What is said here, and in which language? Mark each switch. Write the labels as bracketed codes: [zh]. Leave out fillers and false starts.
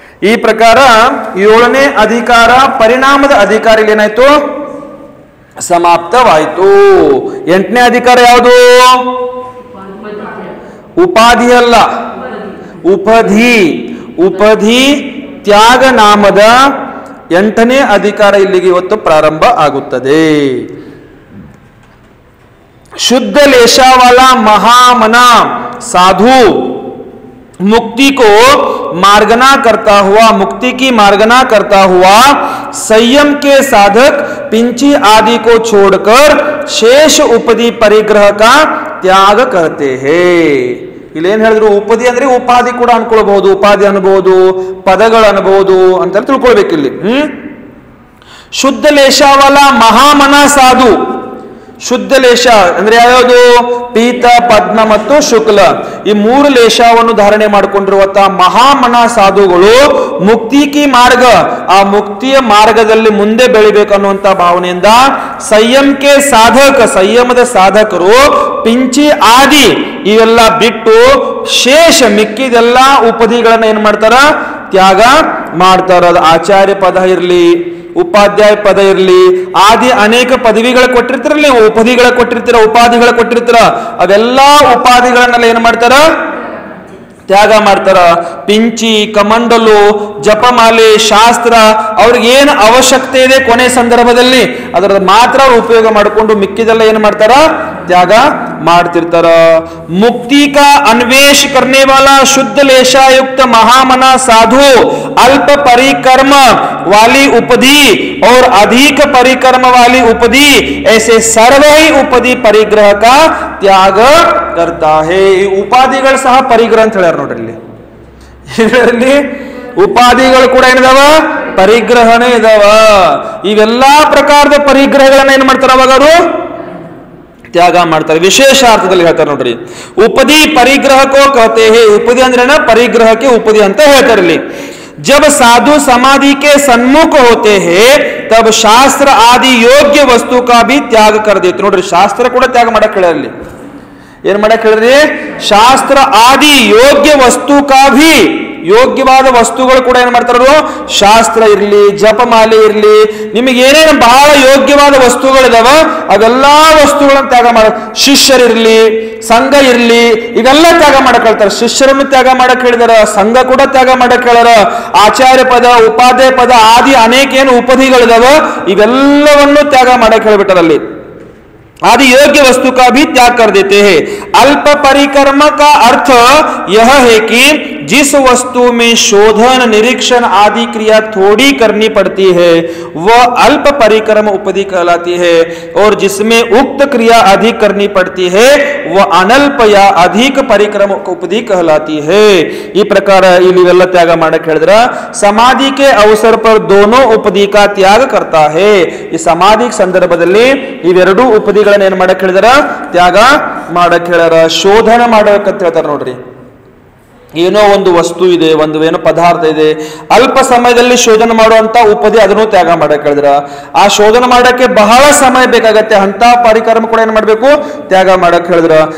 [kn] ಈ ಪ್ರಕಾರ 7ನೇ ಅಧಿಕಾರ ಪರಿಣಾಮದ ಅಧಿಕಾರ ಏನಾಯ್ತು? ಸಮಾಪ್ತವಾಯಿತು. 8ನೇ ಅಧಿಕಾರ ಯಾವುದು? ಉಪಾಧಿ ಅಲ್ಲ, ಉಪಧಿ. ಉಪಧಿ ತ್ಯಾಗ ನಾಮದ 8ನೇ ಅಧಿಕಾರ ಇಲ್ಲಿಗೆ ಇವತ್ತು ಪ್ರಾರಂಭ ಆಗುತ್ತದೆ. [hi] शुद्ध लेशा वाला महामना साधु मुक्ति को मार्गना करता हुआ, मुक्ति की मार्गना करता हुआ संयम के साधक पिंची आदि को छोड़कर शेष उपधि परिग्रह का त्याग करते हैं. [kn] ಇಲ್ಲೇನ್ ಹೇಳಿದ್ರು? ಉಪಧಿ ಅಂದ್ರೆ ಉಪಾಧಿ ಕೂಡ ಅನ್ಕೊಳ್ಬಹುದು, ಉಪಾಧಿ ಅನ್ಬಹುದು, ಪದಗಳು ಅನ್ಬಹುದು ಅಂತ ತಿಳ್ಕೊಳ್ಬೇಕು ಇಲ್ಲಿ. ಶುದ್ಧ ಲೇಶಾವಲ ಮಹಾಮನ ಸಾಧು. ಶುದ್ಧ ಲೇಶ ಅಂದ್ರೆ ಯಾವ್ಯಾವುದು? ಪೀತ, ಪದ್ಮ ಮತ್ತು ಶುಕ್ಲ, ಈ 3 ಲೇಶವನ್ನು ಧಾರಣೆ ಮಾಡಿಕೊಂಡಿರುವಂತಹ ಮಹಾಮನ ಸಾಧುಗಳು ಮುಕ್ತಿಕಿ ಮಾರ್ಗ, ಆ ಮುಕ್ತಿಯ ಮಾರ್ಗದಲ್ಲಿ ಮುಂದೆ ಬೆಳಿಬೇಕನ್ನುವಂತ ಭಾವನೆಯಿಂದ ಸಂಯಮಕ್ಕೆ ಸಾಧಕ, ಸಂಯಮದ ಸಾಧಕರು ಪಿಂಚಿ ಆದಿ ಇವೆಲ್ಲ ಬಿಟ್ಟು ಶೇಷ ಮಿಕ್ಕಿದೆಲ್ಲ ಉಪಧಿಗಳನ್ನ ಏನ್ ಮಾಡ್ತಾರ? ತ್ಯಾಗ ಮಾಡ್ತಾರ. ಅದು ಆಚಾರ್ಯ ಪದ ಇರಲಿ, ಉಪಾಧ್ಯಾಯ ಪದ ಇರಲಿ, ಆದಿ ಅನೇಕ ಪದವಿಗಳು ಕೊಟ್ಟಿರ್ತಿರಲಿ, ಉಪಧಿಗಳ ಕೊಟ್ಟಿರ್ತೀರ, ಉಪಾಧಿಗಳ ಕೊಟ್ಟಿರ್ತೀರ, ಅವೆಲ್ಲಾ ಉಪಾಧಿಗಳನ್ನೆಲ್ಲ ಏನ್ ಮಾಡ್ತಾರ? ತ್ಯಾಗ ಮಾಡ್ತಾರ. ಪಿಂಚಿ, ಕಮಂಡಲು, ಜಪಮಾಲೆ, ಶಾಸ್ತ್ರ ಅವ್ರಿಗೆ ಏನು ಅವಶ್ಯಕತೆ ಇದೆ ಕೊನೆ ಸಂದರ್ಭದಲ್ಲಿ ಅದರ ಮಾತ್ರ ಉಪಯೋಗ ಮಾಡಿಕೊಂಡು ಮಿಕ್ಕಿದೆಲ್ಲ ಏನ್ ಮಾಡ್ತಾರ? त्याग ಮಾಡ್ತಿರ್ತಾರ. [hi] मुक्ति का अन्वेष करने वाला शुद्ध लेशा युक्त महामना साधु अल्प परिकर्म वाली उपधि और अधिक परिकर्म वाली उपधि ऐसे सर्व ही उपधि परिग्रह का त्याग करता है. [kn] ಉಪಾಧಿಗಳು ಸಹ ಪರಿಗ್ರಹ ಅಂತ ಹೇಳ್ಯಾರ ನೋಡ್ರಿ ಇಲ್ಲಿ. ಇದರಲ್ಲಿ ಉಪಾಧಿಗಳು ಕೂಡ ಏನಿದಾವ? ಪರಿಗ್ರಹನೇ ಇದಾವ. ಇವೆಲ್ಲಾ ಪ್ರಕಾರದ ಪರಿಗ್ರಹಗಳನ್ನ ಏನ್ ಮಾಡ್ತಾರ ಅವಾಗ ಅವರು? त्याग ಮಾಡ್ತಾರೆ. ವಿಶೇಷ ಅರ್ಥದಲ್ಲಿ ಹೇಳ್ತಾರೆ ನೋಡ್ರಿ, [hi] ಉಪಧಿ ಪರಿಗ್ರಹ ಕೋ ಕಹತೆ ಹೇ. [kn] ಉಪಧಿ ಅಂದ್ರೆ ಪರಿಗ್ರಹಕ್ಕೆ ಉಪಧಿ ಅಂತ ಹೇಳ್ತಾರೆ ಇಲ್ಲಿ. [hi] जब साधु समाधि के सन्मुख होते हैं तब शास्त्र आदि योग्य वस्तु का भी त्याग कर देते. [kn] ನೋಡ್ರಿ, ಶಾಸ್ತ್ರ ಕೂಡ ತ್ಯಾಗ ಮಾಡಕ್ ಹೇಳಿ. ಏನ್ ಮಾಡಕ್ ಹೇಳ್ರಿ? [hi] ಶಾಸ್ತ್ರ ಆದಿ ಯೋಗ್ಯ ವಸ್ತು ಕಾ ಭಿ, [kn] ಯೋಗ್ಯವಾದ ವಸ್ತುಗಳು ಕೂಡ ಏನ್ ಮಾಡ್ತಾರ? ಶಾಸ್ತ್ರ ಇರ್ಲಿ, ಜಪಮಾಲೆ ಇರ್ಲಿ, ನಿಮಗೆ ಏನೇನು ಬಹಳ ಯೋಗ್ಯವಾದ ವಸ್ತುಗಳಿದಾವ ಅವೆಲ್ಲಾ ವಸ್ತುಗಳನ್ನು ತ್ಯಾಗ ಮಾಡ. ಶಿಷ್ಯರಿರ್ಲಿ, ಸಂಘ ಇರ್ಲಿ, ಇವೆಲ್ಲ ತ್ಯಾಗ ಮಾಡಕ್ ಹೇಳ್ತಾರೆ. ಶಿಷ್ಯರನ್ನು ತ್ಯಾಗ ಮಾಡಕ್ ಹೇಳಿದಾರ, ಸಂಘ ಕೂಡ ತ್ಯಾಗ ಮಾಡಕ್ ಹೇಳ್ಯಾರ. ಆಚಾರ್ಯ ಪದ, ಉಪಾಧ್ಯಾಯ ಪದ ಆದಿ ಅನೇಕ ಏನು ಉಪಧಿಗಳಿದಾವ ಇವೆಲ್ಲವನ್ನು ತ್ಯಾಗ ಮಾಡಕ್ ಹೇಳ್ಬಿಟ್ಟಾರಲ್ಲಿ. [hi] आदि योग्य वस्तु का भी त्याग कर देते हैं. अल्प परिकर्म का अर्थ यह है कि जिस वस्तु में शोधन, निरीक्षण आदि क्रिया थोड़ी करनी पड़ती है वह अल्प परिकर्म उपधि कहलाती है, और जिसमें उक्त क्रिया अधिक करनी पड़ती है वह अनल्प या अधिक परिक्रम उपधि कहलाती है. [kn] ಈ ಪ್ರಕಾರ ಇವೆಲ್ಲ ತ್ಯಾಗ ಮಾಡಕ್ಕೆ ಹೇಳಿದ್ರ [hi] ಸಮಾಧಿ के अवसर पर दोनों उपधि का त्याग करता है. [kn] ಈ ಸಮಾಧಿ ಸಂದರ್ಭದಲ್ಲಿ ಇವೆರಡೂ ಉಪಧಿಗಳನ್ನ ಏನ್ ಮಾಡಕ್ಕೆ ಹೇಳಿದಾರ? ತ್ಯಾಗ ಮಾಡಕ್ಕೆ ಹೇಳ್ಯಾರ. ಶೋಧನ ಮಾಡಬೇಕಂತ ಹೇಳ್ತಾರ ನೋಡ್ರಿ. ಏನೋ ಒಂದು ವಸ್ತು ಇದೆ, ಒಂದು ಏನೋ ಪದಾರ್ಥ ಇದೆ, ಅಲ್ಪ ಸಮಯದಲ್ಲಿ ಶೋಧನೆ ಮಾಡುವಂತ ಉಪಧಿ ಅದನ್ನು ತ್ಯಾಗ ಮಾಡಕ್ಕೆ ಹೇಳಿದ್ರ. ಆ ಶೋಧನೆ ಮಾಡಕ್ಕೆ ಬಹಳ ಸಮಯ ಬೇಕಾಗತ್ತೆ, ಅಂತ ಪರಿಕರ್ಮ ಕೂಡ ಏನ್ ಮಾಡ್ಬೇಕು? ತ್ಯಾಗ ಮಾಡಕ್ಕೆ ಹೇಳಿದ್ರ.